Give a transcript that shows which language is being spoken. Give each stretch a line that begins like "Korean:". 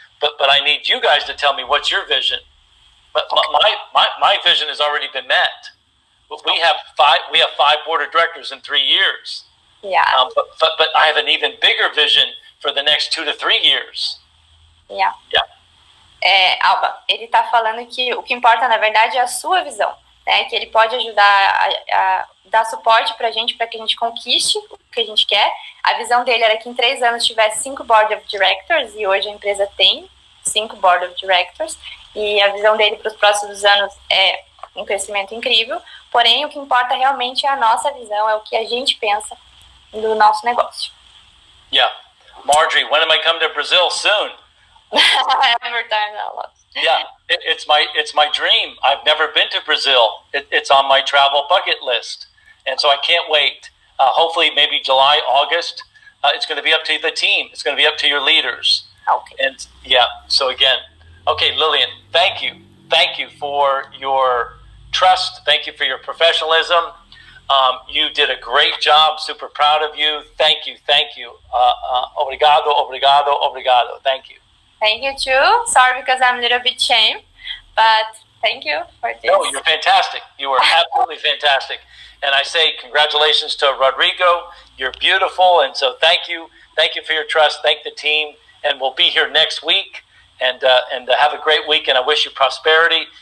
English: But I need you guys to tell me what's your vision. But my vision has already been met. We have 5 board of directors in 3 years. Yeah. But I have an even bigger vision for the next 2 to 3 years. Yeah. Yeah.
Portuguese: Alba, ele está falando que o que importa, na verdade, é a sua visão, né? Que ele pode ajudar a dar suporte para que a gente conquiste o que a gente quer. A visão dele era que em 3 anos tivesse 5 board of directors, e hoje a empresa tem 5 board of directors, e a visão dele para os próximos anos é um crescimento incrível. Porém, o que importa realmente é a nossa visão, é o que a gente pensa do nosso negócio.
English: Yeah. Marjorie, when am I coming to Brazil? Soon. Every time I love. Yeah, it's my dream. I've never been to Brazil. It's on my travel bucket list, and so I can't wait. Hopefully, maybe July, August. It's going to be up to the team. It's going to be up to your leaders. Okay. And yeah, so again, okay, Lillian, thank you for your trust. Thank you for your professionalism. You did a great job. Super proud of you. Thank you.
Portuguese: Obrigado, obrigado, obrigado.
English: Thank you. Thank you too. Sorry because I'm a little bit ashamed, but thank you for this. No, you're fantastic. You were absolutely fantastic. And I say congratulations to Rodrigo. You're beautiful. And so thank you. Thank you for your trust. Thank the team. And we'll be here next week. And have a great week. And I wish you prosperity.